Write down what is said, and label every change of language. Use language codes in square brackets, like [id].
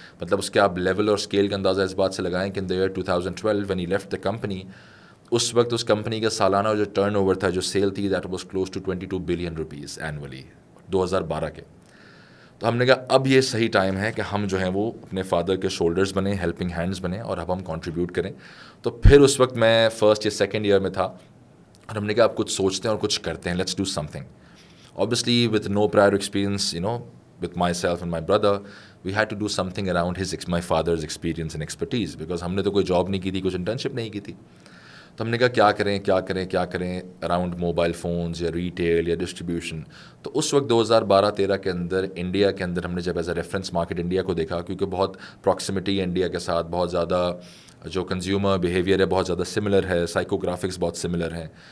[ur] مطلب اس کے آپ لیول اور اسکیل کا اندازہ اس بات سے لگائیں کہ [en] in the year 2012 when he left the company, [ur] اس وقت اس کمپنی کا سالانہ جو ٹرن اوور تھا, جو سیل تھی, [en] that was close to 22 billion rupees annually, [ur] 2012 کے. تو ہم نے کہا اب یہ صحیح ٹائم ہے کہ ہم جو ہیں وہ اپنے فادر کے شولڈرز بنیں, ہیلپنگ ہینڈز بنیں, اور اب ہم کنٹریبیوٹ کریں. تو پھر اس وقت میں فرسٹ یا سیکنڈ ایئر میں تھا, اور ہم نے کہا اب کچھ سوچتے ہیں اور کچھ کرتے ہیں, [en] Let's do something. Obviously with no prior experience, with myself and my brother, we had to do something around my father's experience and expertise, because [ur] ہم نے تو کوئی جاب نہیں کی تھی, [en] کچھ انٹرنشپ نہیں کی تھی. [ur] تو ہم نے کہا کیا کریں اراؤنڈ موبائل فونز یا ریٹیل یا ڈسٹریبیوشن. تو اس وقت 2012-13 کے اندر انڈیا کے اندر ہم نے جب as a reference market India کو دیکھا, کیونکہ بہت پراکسیمٹی ہے انڈیا کے ساتھ, بہت زیادہ جو کنزیومر بیہیویئر ہے بہت زیادہ سملر ہے, سائیکوگرافکس بہت سملر ہیں.